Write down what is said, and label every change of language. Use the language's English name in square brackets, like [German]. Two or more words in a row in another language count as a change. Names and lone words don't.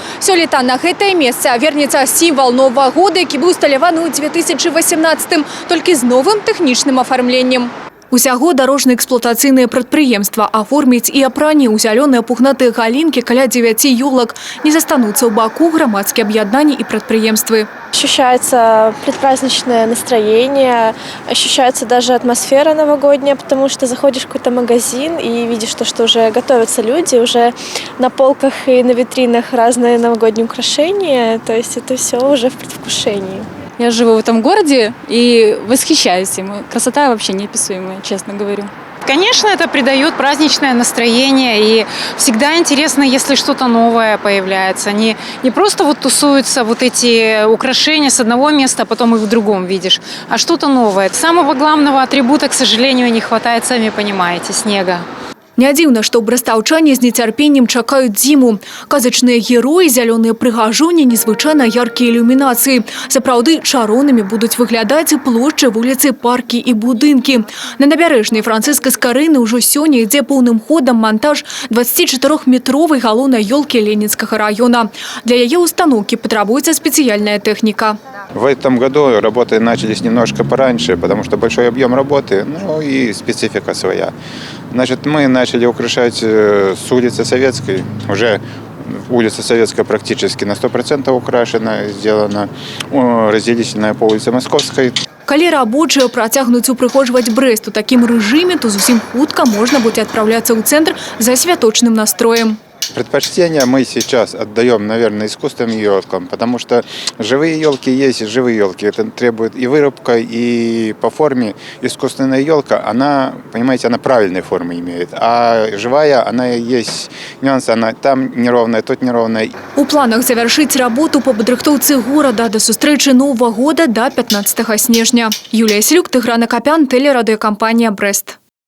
[Belarusian] Сёлета на гэтае месца вернецца сімвал Новага года, які быў усталяваны ў 2018-м, толькі з новым тэхнічным афармленнем. Усяго дарожна-эксплуатацыйныя прадпрыемства аформіць і апрані ў зялёныя пухнатыя галінкі каля 9 ёлак. Не застануцца ў баку грамадскія аб'яднанні і прадпрыемствы. [Russian] Ощущается предпраздничное настроение, ощущается даже атмосфера новогодняя, потому что заходишь в какой-то магазин и видишь, что уже готовятся люди, уже на полках и на витринах разные новогодние украшения, то есть это все уже в предвкушении. Я живу в этом городе и восхищаюсь им. Красота вообще неописуемая, честно говорю. Конечно, это придает праздничное настроение, и всегда интересно, если что-то новое появляется. Не просто вот тусуются вот эти украшения с одного места, а потом их в другом видишь, а что-то новое. Самого главного атрибута, к сожалению, не хватает, сами понимаете, снега. [Belarusian] Не дзіўна, што брастаўчане з нецярпеннем чакаюць зіму. Казачныя героі, зялёныя прыгажуні, незвычайна яркія ілюмінацыі. Сапраўды чароўнымі будуць выглядаць плошчы, вуліцы, паркі і будынкі. На набярэжнай Францыскай Скарыны ўжо сёння ідзе поўным ходам монтаж 24-метровай галоўнай ёлкі Ленинскага района. [Russian] Для яе установки потребуется специальная техника. В этом году работы начались немножко пораньше, потому что большой объем работы, ну и специфика своя. Значит, мы начали украшать с улицы Советской. Уже улица Советская практически на 100% украшена, сделана. Разделительная по улице Московской. [Belarusian] Калі рабочие працягнуць упрыгожваць Брэст у такім рэжыме, то зусім хутка можна будзе адпраўляцца ў цэнтр за святочным настроем. [Russian] Предпочтение мы сейчас отдаем, наверное, искусственным елкам, потому что живые елки есть, живые елки. Это требует и вырубка, и по форме. Искусственная елка, она, понимаете, она правильной формы имеет. А живая, она есть нюансы, она там неровная, тут неровная. [Belarusian] У планах [Russian] завершить работу [Belarusian] по падрыхтоўцы города до сустрэчы Нового года до 15 снежня. [Russian] Юлія Селюк, Тыгран Акапян, телерадиокомпания «Брест».